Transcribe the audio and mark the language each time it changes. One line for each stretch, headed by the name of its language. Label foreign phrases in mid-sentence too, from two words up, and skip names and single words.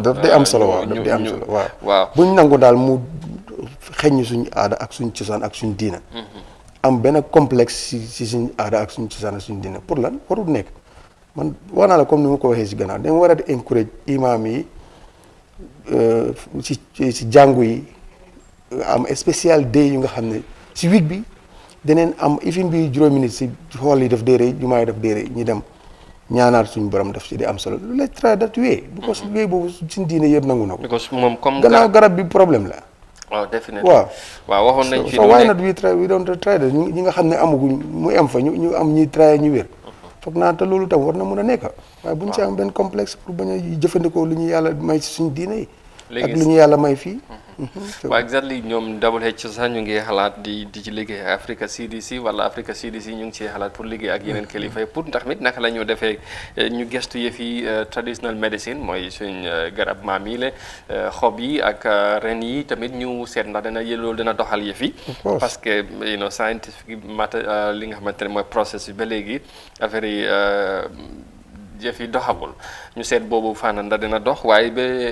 Wolof: daf day am solo waaw daf day am solo waaw buñ nangu daal mu xeññ suñu aada ak suñu cosaan ak suñu diina am benn complexe si suñu aada ak suñu cosaan ak suñu diina pour lan warul nekk man wax naa la comme ni ma ko waxee si gannaaw dañ war a di encourage imam yi si jàngu yi am spécial day yu nga xam ne si week bi daneen am ifin bi juróomi nit si xool yi def déere jumaa yi def déere ñu dem ñaanaat suñu borom def si di am solo lu lay
English: try that way because
Wolof: way boobu suñu diine yëpp nangu na ko because moom comme gannaaw garab bi problème la waaw definitely waaw waxoon nañ fi
English: so why not we don't try that
Wolof: ñi nga xam ne amaguñ mu am fa ñu am ñuy try ñu wér foog naa te loolu tam war na mën a nekk waaye buñ ci am benn complexe pour bañ a jëfandikoo lu ñu yàlla may si suñu diine yi ak lu ñu yàlla may fii waaw exactly ñoom WHO sax ñu ngi xalaat di ci liggéey Africa CDC wala Africa CDC ñu ngi ciy xalaat pour liggéey ak yeneen kilifa yi pour ndax mit naka la ñu defee ñu gestu yëf yi
English: traditional medicine
Wolof: mooy suñ garab maam yi la xob yi ak ren yi tamit ñu seet ndax loolu dana doxal yëf yi parce que scientifique matter li nga xamante ne mooy process bi ba léegi affaire yi yëf yi doxagul ñu seet boobu fànn ndax dina dox waaye ba